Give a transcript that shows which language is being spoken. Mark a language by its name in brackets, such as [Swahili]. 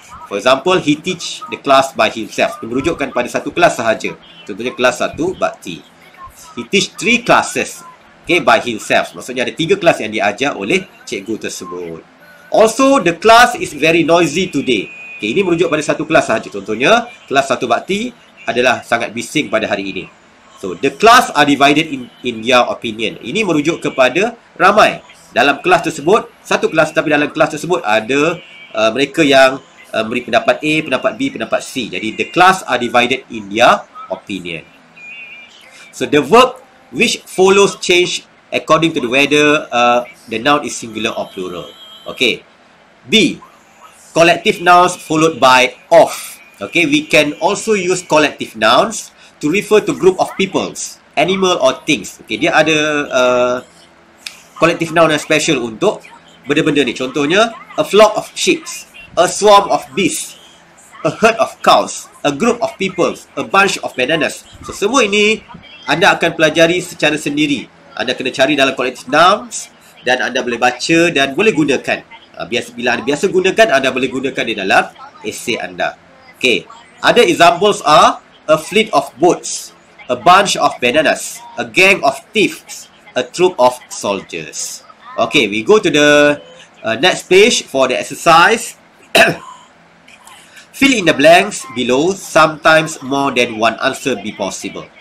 [English] For example, he teach the class by himself. [Malay] Dia merujukkan pada satu kelas sahaja. Contohnya kelas 1, bakti. [English] He teach 3 classes, okay, by himself. [Malay] Maksudnya ada 3 kelas yang diajar oleh cikgu tersebut. [English] Also, the class is very noisy today. [Malay] Okay, ini merujuk pada satu kelas sahaja. Contohnya, kelas 1 bakti adalah sangat bising pada hari ini. [English] So, the class are divided in your opinion. [Malay] Ini merujuk kepada ramai. Dalam kelas tersebut, satu kelas, tapi dalam kelas tersebut ada mereka yang beri pendapat A, pendapat B, pendapat C. [English] Jadi, the class are divided in your opinion. So, the verb which follows change according to the whether the noun is singular or plural. Okay. B. Collective nouns followed by of. Okay, we can also use collective nouns to refer to group of peoples, animal or things. [Malay] Okay, dia ada collective noun yang special untuk benda-benda ni. [English] Contohnya, a flock of sheep, a swarm of bees, a herd of cows, a group of peoples, a bunch of bananas. [Malay] So, semua ini anda akan pelajari secara sendiri. Anda kena cari dalam collective nouns dan anda boleh baca dan boleh gunakan. Bila anda biasa gunakan, anda boleh gunakan di dalam essay anda. [English] Okay. Other examples are a fleet of boats, a bunch of bananas, a gang of thieves, a troop of soldiers. Okay, we go to the next page for the exercise. Fill in the blanks below. Sometimes more than one answer be possible.